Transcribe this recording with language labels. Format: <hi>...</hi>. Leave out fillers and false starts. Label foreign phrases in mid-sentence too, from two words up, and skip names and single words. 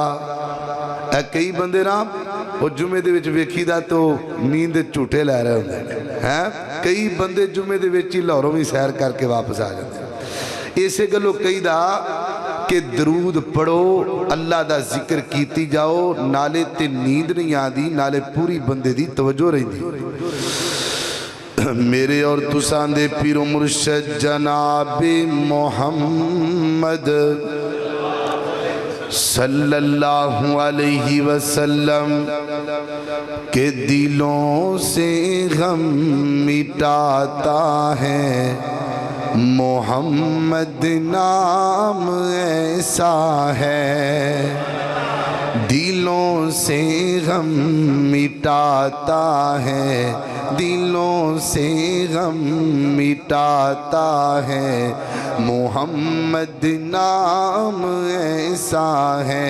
<pa>کئی بندے نا وہ جمعے دے وچ ویکھیدا تو نیند جھوٹے لے رہے ہوندے ہیں کئی بندے جمعے دے وچ ہی لاہوروں بھی سیر کرکے واپس آ جاتے. ایسے گلوں کہیدا کہ درود پڑھو اللہ دا ذکر کیتی جاؤ نالے تے نیند نہیں آتی نالے پوری بندے دی توجہ رہندی.</pa> <ur>میرے اور</ur> <pa>تساں دے پیرو مرشد جنابِ محمد</pa> <ar>صلى الله عليه وسلم</ar> <ur>کے دلوں سے غم مٹاتا ہے محمد نام ایسا ہے. دلوں سے غم مٹاتا ہے دلوں سے غم مٹاتا ہے محمد نام ایسا ہے.</ur>